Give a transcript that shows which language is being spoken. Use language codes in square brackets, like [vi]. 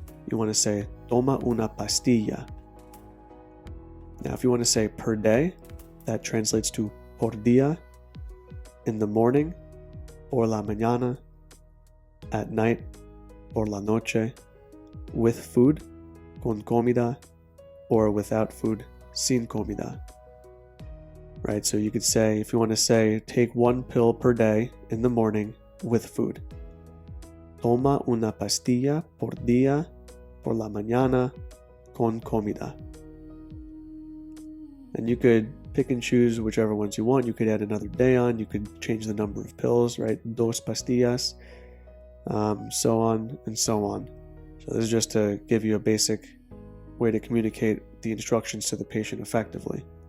[en] You want to say, [es] toma una pastilla. [en] Now if you want to say per day, that translates to [es] por día, [en] in the morning, [es] por la mañana, [en] at night, [es] por la noche, [en] with food, [es] con comida, [en] or without food, [es] sin comida. [en] Right, so you could say, if you want to say, take one pill per day in the morning with food. [es] Toma una pastilla por día, por la mañana, con comida. [en] And you could pick and choose whichever ones you want. You could add another day on. You could change the number of pills, right? [es] Dos pastillas, [en] so on and so on. So this is just to give you a basic way to communicate the instructions to the patient effectively.